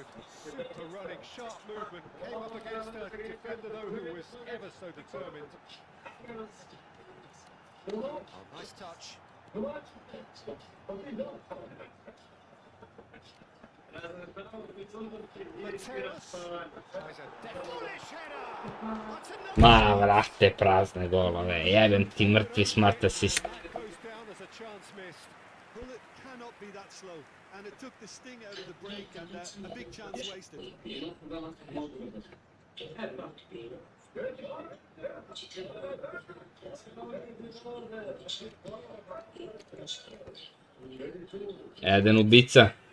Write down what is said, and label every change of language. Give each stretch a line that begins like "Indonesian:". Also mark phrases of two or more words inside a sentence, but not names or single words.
English: Super running, sharp movement. Came up against a defender, though, who was ever so determined. Oh, nice touch. Mateus tries a foolish header. That's another.
Serbian: Ma vrate prazne golove, jebem ti mrtvi
English: smart assist. Goes down as a chance missed. Bullet cannot be that slow, and it took the sting out of the break and a big chance wasted.
Serbian: Eden ubica.